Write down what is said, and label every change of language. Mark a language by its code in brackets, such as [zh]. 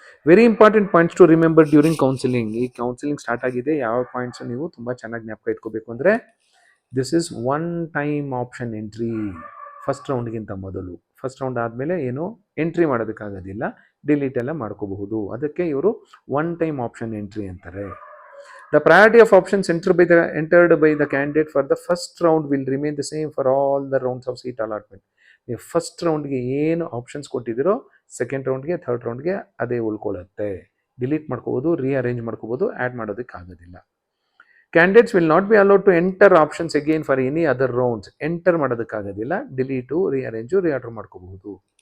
[en] Very important points to remember during counselling. [kn] ಈ counselling start ಆಗಿದೆ, ಯಾವ ಪಾಯಿಂಟ್ಸು ನೀವು ತುಂಬ ಚೆನ್ನಾಗಿ ಜ್ಞಾಪಕ ಇಟ್ಕೋಬೇಕು ಅಂದರೆ, [en] This is one time option entry. [kn] First ರೌಂಡ್ಗಿಂತ ಮೊದಲು. ಫಸ್ಟ್ ರೌಂಡ್ ಆದಮೇಲೆ ಏನು ಎಂಟ್ರಿ ಮಾಡೋದಕ್ಕಾಗೋದಿಲ್ಲ, ಡಿಲೀಟ್ ಎಲ್ಲ ಮಾಡ್ಕೋಬಹುದು. ಅದಕ್ಕೆ ಇವರು ಒನ್ ಟೈಮ್ ಆಪ್ಷನ್ ಎಂಟ್ರಿ ಅಂತಾರೆ. [en] The priority of options entered by the candidate for the first round will remain the same for all the rounds of seat allotment. [kn] ನೀವು first ರೌಂಡ್ಗೆ ಏನು options ಕೊಟ್ಟಿದ್ದೀರೋ second ರೌಂಡ್ಗೆ, third ರೌಂಡ್ಗೆ ಅದೇ ಉಳ್ಕೊಳ್ಳುತ್ತೆ. Delete ಮಾಡ್ಕೋಬೋದು, rearrange ಮಾಡ್ಕೋಬೋದು, add ಮಾಡೋದಕ್ಕಾಗೋದಿಲ್ಲ. [en] Candidates will not be allowed to enter options again for any other rounds. [kn] Enter ಮಾಡೋದಕ್ಕಾಗೋದಿಲ್ಲ. Delete, ರೀಅರೇಂಜು, reorder ಮಾಡ್ಕೋಬಹುದು.